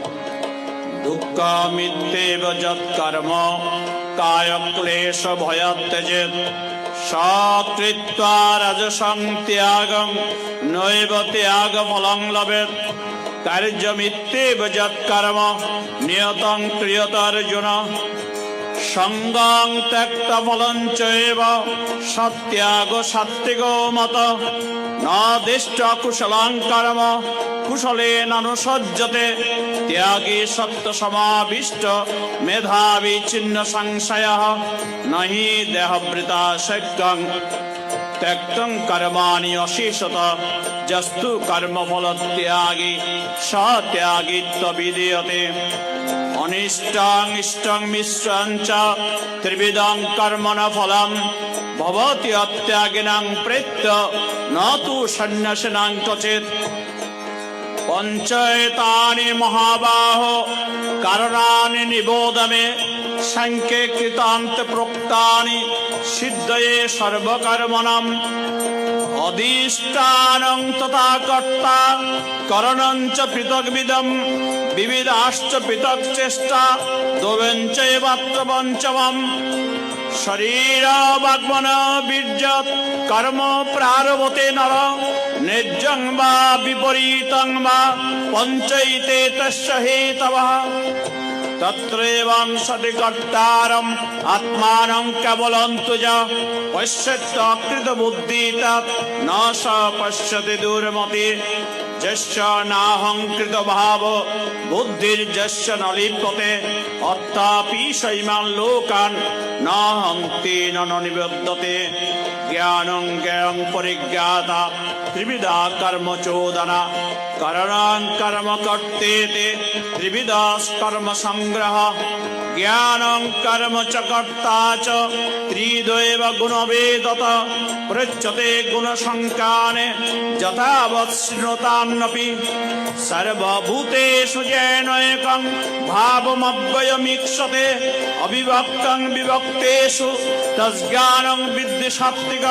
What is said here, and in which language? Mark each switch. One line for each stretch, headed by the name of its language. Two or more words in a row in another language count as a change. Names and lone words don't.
Sanskrit: দুঃখমিত্যেব যৎকর্ম কায়ক্লেশ ভয়ত্যজেৎ সকৃত্বা রাজসং ত্যাগং নৈব ত্যাগ ফলং লভেৎ। কার্যমিত্যেব যৎকর্ম নিয়তং ক্রিয়তার্জুন সঙ্গং ত্যক্তা ফলং চৈব সত্যাগ সাত্ত্বিকো মতঃ। ন দিষ্ট কুশলং কর্ম কুশলেনানুসজ্জতে ত্যাগী সত্য সমাবিষ্ট মেধাবী ছিন্ন সংশয়ঃ। নহি দেহবৃতা শক্যং ত্যক্তং কর্মাণি অশেষতঃ যস্তু কর্মফল ত্যাগী স ত্যাগীত্ববিধীয়তে। অনিষ্টং ইষ্টং মিশ্রং চ ত্রিবিধং কর্মণ ফলম ভবতি অত্যাগিনাং প্রেত্য ন তু সন্ন্যাসিনাং ক্বচিৎ। পঞ্চৈতানি মহাবাহো কারণানি নিবোধ মে সাংখ্যে কৃতান্ত প্रोक्तानि সিদ্ধয়ে সর্বকর্মণাম। অধিষ্ঠানং তথা কর্তা করণং চ পৃথগ্বিদম বিবিধাশ্চ পৃথক চেষ্টা দ্বয়ঞ্চৈবাত্র পঞ্চমম। শরীর বাগ্মন বীর্যৎ কর্ম প্রারভতে নর নির্জং বা বিপরীতং বা পঞ্চৈতে তস্য হেতবঃ। তত্রৈবং সতি কর্তারম আত্মানং কেবলং তুজা পশ্যত্যকৃত বুদ্ধি তৎ ন স পশ্যতি দুর্মতি। যস্য নাহংকৃত ভাব বুদ্ধির্যস্য ন লিপ্যতে অত্থাপি সৈমাং লোকান ন হন্তি ন নিবধ্যতে। জ্ঞানং জ্ঞেয়ং পরিজ্ঞাতা ত্রিবিধা কর্ম চোদনা করণং কর্ম কর্তেতে ত্রিবিধা কর্ম সংগ্রহ। জ্ঞানং কর্ম চ কর্তা চ ত্রিদ্বৈব গুণবেদত পৃচ্যতে গুণসংখ্যানে যথাবৎ শৃণুতান্নপি। সর্বভূতেষু যেন একং ভাবমব্যয়মীক্ষতে অবিভক্তং বিভক্তেষু তজ্জ্ঞানং বিদ্ধি সাত্ত্বিকম।